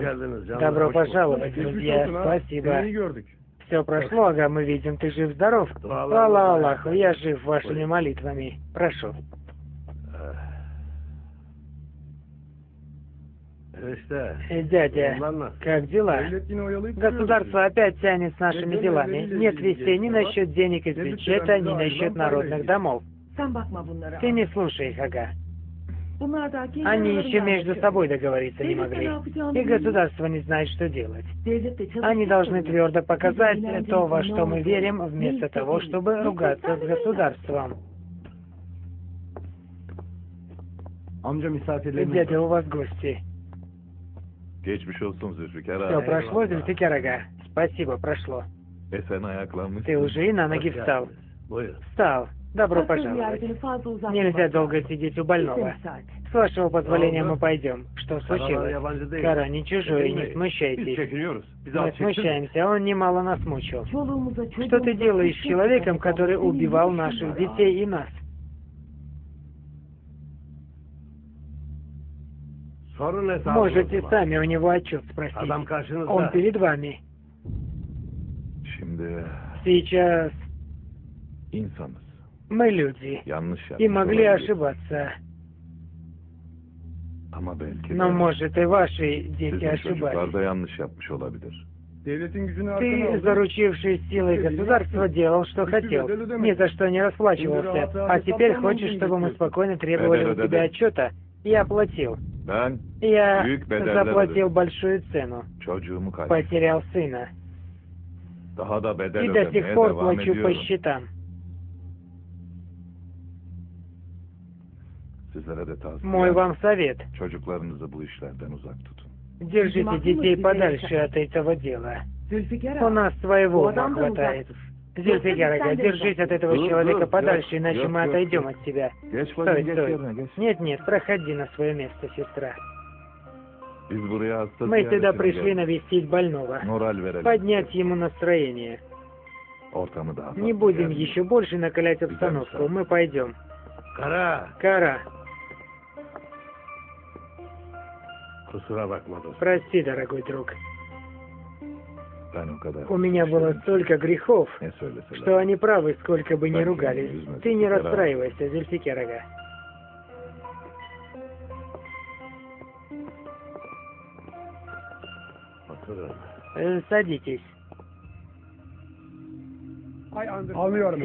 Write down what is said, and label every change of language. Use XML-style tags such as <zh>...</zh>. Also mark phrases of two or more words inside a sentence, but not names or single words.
<tr>Hoş geldiniz canım.</tr> <ru>Добро</ru> <tr>Hoş bulduk.</tr> <ru>пожаловать, друзья. Спасибо.</ru> <tr>gördük.</tr> <ru>Все прошло, ага, мы видим, ты жив-здоров. Слава Аллаху, я жив вашими молитвами. Прошу.</ru> <tr>İşte.</tr> <ru>Дядя,</ru> <tr>Onlarla.</tr> <ru>как дела? Государство опять тянет с нашими делами. Нет вестей ни насчет денег из бюджета, ни насчет народных домов.</ru> <tr>Sen bakma bunlara.</tr> <ru>Ты не слушай их, ага.</ru> <tr>Bunlar da kendi</tr> <ru>Они</ru> <tr>aralarında</tr> <ru>еще между</ru> <tr>anlaşıyor.</tr> <ru>собой договориться не могли. И государство не знает, что делать. Они должны твердо показать то, во что мы верим, вместо того, чтобы ругаться с государством.</ru> <tr>Amca misafirlerimiz</tr> <ru>Дядя, у вас гости.</ru> <tr>Geçmiş olsun Zülfikar</tr> <ru>Все</ru> <tr>ağa.</tr> <ru>прошло, Зульфикар ага. Спасибо, прошло.</ru> <tr>Sen ayaklanmışsın.</tr> <ru>Ты уже и на ноги</ru> <tr>Hoş</tr> <ru>встал.</ru> <tr>geldiniz. Buyurun.</tr> <ru>Встал. Добро пожаловать. Нельзя долго сидеть у больного. С вашего позволения мы пойдем. Что</ru> <tr>Karalar</tr> <ru>случилось?</ru> <tr>yabancı değil.</tr> <ru>Кара не чужой, не</ru> <tr>Biz</tr> <ru>смущайтесь.</ru> <tr>çekiniyoruz. Bizi</tr> <ru>Мы</ru> <tr>az çeksin.</tr> <ru>смущаемся, он немало нас мучил. Что ты делаешь с человеком, который убивал наших детей и нас?</ru> <tr>Sorun hesabı.</tr> <ru>Можете сами у него отчет спросить.</ru> <tr>Adam karşınızda.</tr> <ru>Он перед вами.</ru> <tr>Şimdi</tr> <ru>Сейчас</ru> <tr>insanız.</tr> <ru>мы люди</ru> <tr>Yanlış</tr> <ru>и</ru> <tr>yapmış</tr> <ru>могли</ru> <tr>olabiliriz.</tr> <ru>ошибаться.</ru> <tr>Ama belki</tr> <ru>Но,</ru> <tr>de</tr> <ru>может, и ваши дети</ru> <tr>sizin çocuklar</tr> <ru>ошибались.</ru> <tr>da yanlış yapmış olabilir. Devletin gücünü arkana</tr> <ru>Ты,</ru> <tr>aldın.</tr> <ru>заручившись силой государства, делал, что хотел. Ни за что не расплачивался. А теперь хочешь, чтобы мы спокойно требовали у тебя отчета? Я платил.</ru> <tr>Ben</tr> <ru>Я</ru> <tr>büyük bedeller</tr> <ru>заплатил</ru> <tr>ödedim.</tr> <ru>большую цену.</ru> <tr>Çocuğumu kaybettim.</tr> <ru>Потерял сына.</ru> <tr>Daha da bedel</tr> <ru>И до сих</ru> <tr>ödemeye</tr> <ru>пор</ru> <tr>devam</tr> <ru>плачу по</ru> <tr>ediyorum.</tr> <ru>счетам.</ru> <tr>Sizlere de tavsiye</tr> <ru>Мой вам совет.</ru> <tr>çocuklarınızı bu işlerden uzak tutun.</tr> <ru>Держите детей подальше от этого дела.</ru> <tr>Zülfikar</tr> <ru>У</ru> <tr>ağa,</tr> <ru>нас своего</ru> <tr>bu</tr> <ru>ума</ru> <tr>adam da</tr> <ru>хватает.</ru> <tr>uzaktır.</tr> <ru>Зульфикар ага, держись от этого</ru> <tr>Dur,</tr> <ru>человека</ru> <tr>dur,</tr> <ru>подальше,</ru> <tr>yok,</tr> <ru>иначе</ru> <tr>yok,</tr> <ru>мы</ru> <tr>yok,</tr> <ru>отойдем</ru> <tr>yok.</tr> <ru>от тебя.</ru> <tr>Geç</tr> <ru>Стой,</ru> <tr>bakayım, geç</tr> <ru>стой.</ru> <tr>yerine geç.</tr> <ru>Нет, нет, проходи на свое место, сестра.</ru> <tr>Biz buraya hasta</tr> <ru>Мы сюда</ru> <tr>ziyaretine</tr> <ru>пришли</ru> <tr>geldik.</tr> <ru>навестить больного.</ru> <tr>Moral verelim.</tr> <ru>Поднять ему настроение.</ru> <tr>Ortamı daha</tr> <ru>Не будем еще больше накалять обстановку. Мы пойдем.</ru> <tr>Kara.</tr> <ru>Кара,</ru> <tr>Kusura bakma dostum.</tr> <ru>прости, дорогой друг.</ru> <tr>Ben o kadar.</tr> <ru>У меня было столько грехов,</ru> <tr>Ne söyleseler.</tr> <ru>что они правы, сколько бы ни Так, ругались. Зульфикар Ты не ага. расстраивайся, Зульфикар ага.</ru> <tr>Oturun.</tr> <ru>Садитесь.</ru> <tr>Anlıyorum.</tr>